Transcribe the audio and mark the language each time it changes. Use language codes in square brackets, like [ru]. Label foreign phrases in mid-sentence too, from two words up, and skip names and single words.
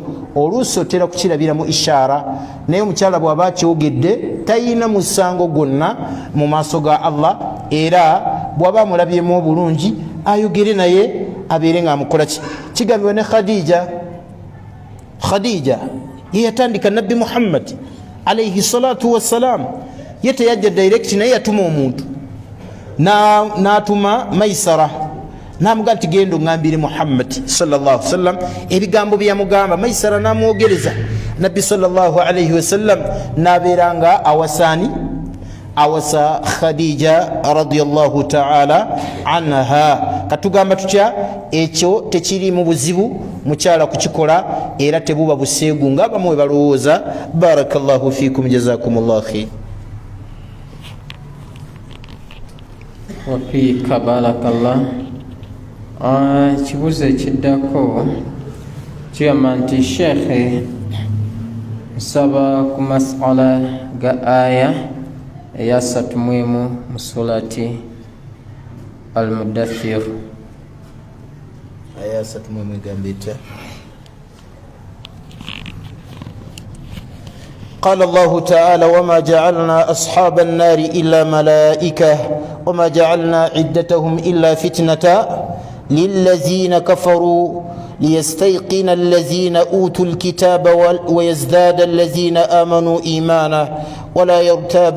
[lg] Oluusi otera kukirabiramu ishaara, naye omukyala bw'aba akyogedde tayina musango gwonna mu maaso ga Allah, era bw'aba amulabyemu obulungi ayogere naye abeere ng'amukola ki. Kigambibwa ne Khadija ye yatandika nabbi Muhammad [ar] عليه الصلاة والسلام, [lg] ye teyajja direct naye yatuma omuntu n'atuma Maisara n'amuga nti genda oŋŋambire Muhammad [ar] صلى الله عليه وسلم [lg] ebigambo bye yamugamba. Maisara n'amwogereza, nabbi [ar] صلى الله عليه وسلم [lg] n'abeeranga awasa Khadija [ar] رضي الله تعالى عنها. [lg] Katugamba tutya ekyo tekiri mu buzibu mukyala kukikola, era tebuba buseegu ng'abamu bwe balowooza. [ar] بارك الله فيكم، جزاكم الله خير. وفيك بارك الله. [lg] Ekibuuzo ekiddako kigamba nti sheekhe, nsaba ku masala ga aya eya 31 mu surati Al-Mudaththir. Aya 31 egamba etya? [ar] قال الله تعالى وما جعلنا أصحاب النار إلا ملائكة وما جعلنا عدتهم إلا فتنة للذين كفروا ليستيقن الذين أوتوا الكتاب ويزداد الذين آمنوا إيمانا ولا يرتاب